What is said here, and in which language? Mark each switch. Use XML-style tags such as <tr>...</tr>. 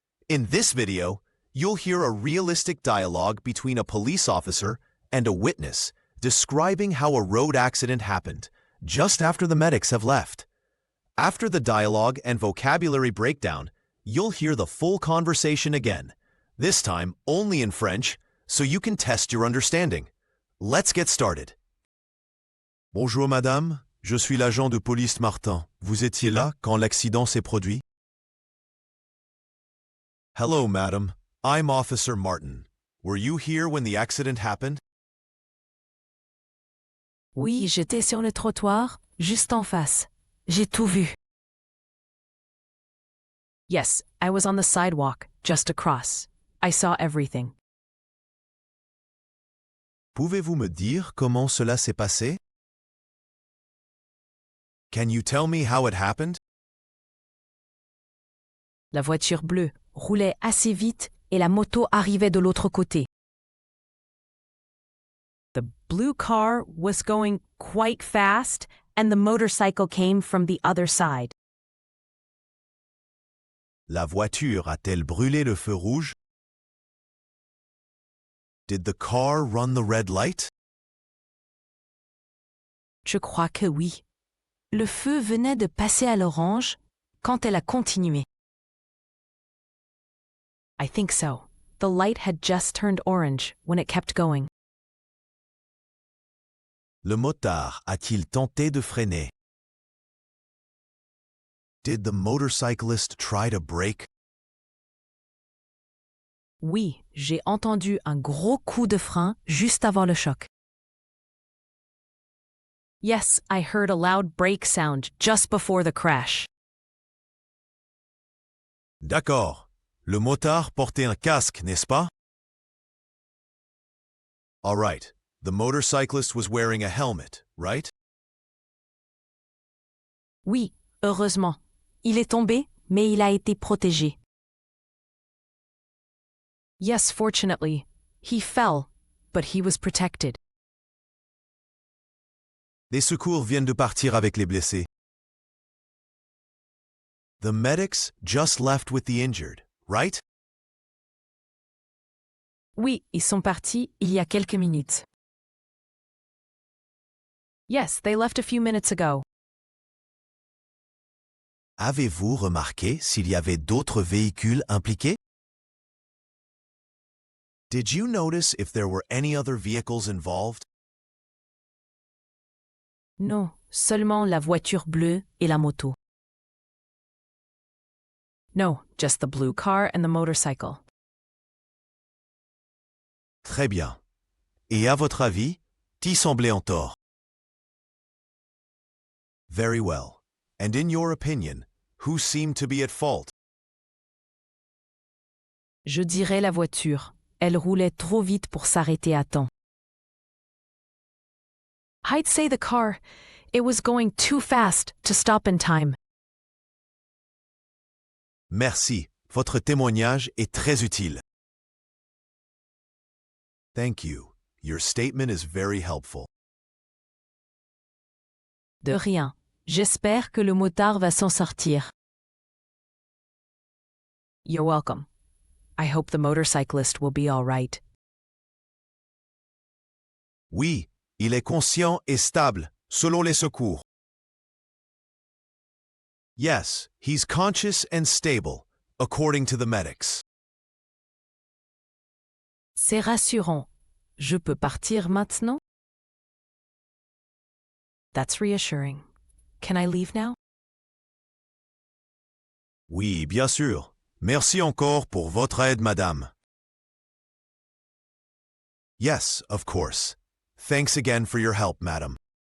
<en>In this video, you'll hear a realistic dialogue between a police officer and a witness describing how a road accident happened just after the medics have left. After the dialogue and vocabulary breakdown, you'll hear the full conversation again, this time only in French, so you can test your understanding. Let's get started.</en> <fr>Bonjour madame, je suis l'agent de police Martin. Vous étiez là quand l'accident s'est produit?</fr> <en>Hello madam, I'm Officer Martin. Were you here when the accident happened?</en> <fr>Oui, j'étais sur le trottoir, juste en face. J'ai tout vu.</fr> <en>Yes, I was on the sidewalk, just across. I saw everything.</en> <fr>Pouvez-vous me dire comment cela s'est passé?</fr> <en>Can you tell me how it happened?</en> <fr>La voiture bleue roulait assez vite et la moto arrivait de l'autre côté.</fr> <en>The blue car was going quite fast and the motorcycle came from the other side.</en> <fr>La voiture a-t-elle brûlé le feu rouge?</fr> <en>Did the car run the red light?</en> <fr>Je crois que oui. Le feu venait de passer à l'orange quand elle a continué.</fr> <en>I think so. The light had just turned orange when it kept going.</en> <fr>Le motard a-t-il tenté de freiner?</fr> <en>Did the motorcyclist try to brake?</en> <fr>Oui, j'ai entendu un gros coup de frein juste avant le choc.</fr> <en>Yes, I heard a loud brake sound just before the crash.</en> <fr>D'accord. Le motard portait un casque, n'est-ce pas?</fr> <en>All right. The motorcyclist was wearing a helmet, right?</en> <fr>Oui, heureusement. Il est tombé, mais il a été protégé.</fr> <en>Yes, fortunately. He fell, but he was protected.</en> <fr>Les secours viennent de partir avec les blessés.</fr> <en>The medics just left with the injured, right?</en> <fr>Oui, ils sont partis il y a quelques minutes.</fr> <en>Yes, they left a few minutes ago.</en> <fr>Avez-vous remarqué s'il y avait d'autres véhicules impliqués?</fr> <en>Did you notice if there were any other vehicles involved?</en> <fr>Non, seulement la voiture bleue et la moto.</fr> <en>No, just the blue car and the motorcycle.</en> <fr>Très bien. Et à votre avis, qui semblait en tort?</fr> <en>Very well. And in your opinion, who seemed to be at fault?</en> <fr>Je dirais la voiture. Elle roulait trop vite pour s'arrêter à temps.</fr> <en>I'd say the car. It was going too fast to stop in time.</en> <fr>Merci. Votre témoignage est très utile.</fr> <en>Thank you. Your statement is very helpful.</en> <fr>De rien. J'espère que le motard va s'en sortir.</fr> <en>You're welcome. I hope the motorcyclist will be all right.</en> <fr>Oui, il est conscient et stable, selon les secours.</fr> <en>Yes, he's conscious and stable, according to the medics.</en> <fr>C'est rassurant. Je peux partir maintenant?</fr> <en>That's reassuring. Can I leave now?</en> <fr>Oui, bien sûr. Merci encore pour votre aide, madame.</fr> <en>Yes, of course. Thanks again for your help, madam.</en>